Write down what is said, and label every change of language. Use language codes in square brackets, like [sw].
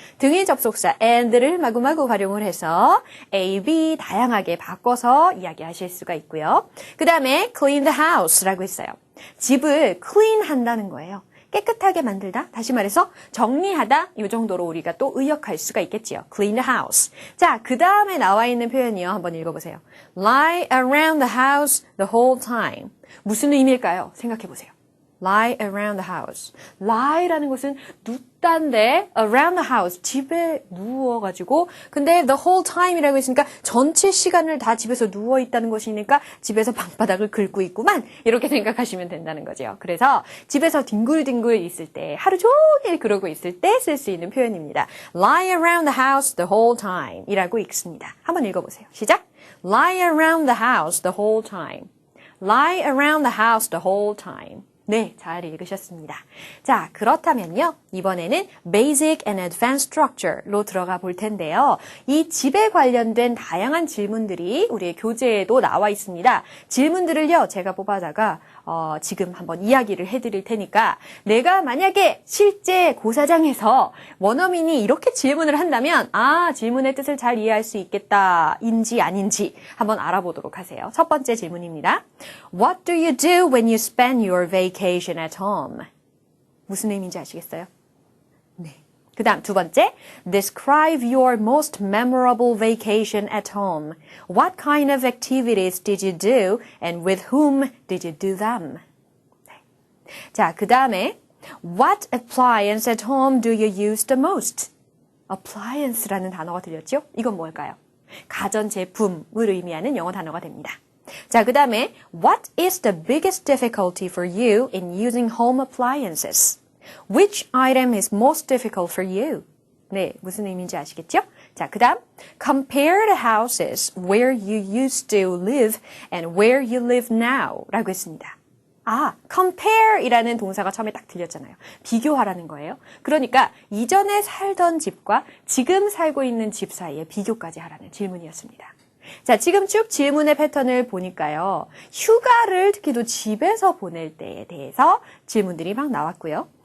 [ko] 등의 접속사 and를 마구마구 활용을 해서 A, B 다양하게 바꿔서 이야기하실 수가 있고요. 그 다음에 [en] clean the house [ko] 라고 했어요. 집을 clean 한다는 거예요. 깨끗하게 만들다, 다시 말해서 정리하다 이 정도로 우리가 또 의역할 수가 있겠지요. [en] clean the house. [ko] 자, 그 다음에 나와 있는 표현이요. 한번 읽어보세요. [en] lie around the house the whole time. [ko] 무슨 의미일까요? 생각해 보세요. [en] lie around the house. [ko] lie라는 것은 눕다인데 [en] around the house, [ko] 집에 누워가지고 근데 [en] the whole time [ko] 이라고 했으니까 전체 시간을 다 집에서 누워있다는 것이니까 집에서 방바닥을 긁고 있구만 이렇게 생각하시면 된다는 거죠. 그래서 집에서 뒹굴뒹굴 있을 때 하루 종일 그러고 있을 때 쓸 수 있는 표현입니다. [en] lie around the house the whole time [ko] 이라고 읽습니다. 한번 읽어보세요. 시작! [en] lie around the house the whole time. lie around the house the whole time. [ko] 네, 잘 읽으셨습니다. 자, 그렇다면요. 이번에는 [en] Basic and Advanced Structure [ko] 로 들어가 볼 텐데요. 이 집에 관련된 다양한 질문들이 우리의 교재에도 나와 있습니다. 질문들을요, 제가 뽑아다가 지금 한번 이야기를 해드릴 테니까 내가 만약에 실제 고사장에서 원어민이 이렇게 질문을 한다면 질문의 뜻을 잘 이해할 수 있겠다, 인지 아닌지 한번 알아보도록 하세요. 첫 번째 질문입니다. [en] What do you do when you spend your vacation at home? [ko] 무슨 의미인지 아시겠어요? 네. 그 다음 두 번째, [en] Describe your most memorable vacation at home. What kind of activities did you do and with whom did you do them? [ko] 네. 자, 그 다음에 [en] What appliance at home do you use the most? [ko] appliance라는 단어가 들렸죠? 이건 뭘까요? 가전제품을 의미하는 영어 단어가 됩니다. 자, 그 다음에 [en] What is the biggest difficulty for you in using home appliances? Which item is most difficult for you? [ko] 네, 무슨 의미인지 아시겠죠? 자, 그 다음 [en] Compare the houses where you used to live and where you live now [ko] 라고 했습니다. compare이라는 동사가 처음에 딱 들렸잖아요. 비교하라는 거예요. 그러니까 이전에 살던 집과 지금 살고 있는 집 사이에 비교까지 하라는 질문이었습니다. 자, 지금 쭉 질문의 패턴을 보니까요. 휴가를 특히도 집에서 보낼 때에 대해서 질문들이 막 나왔고요.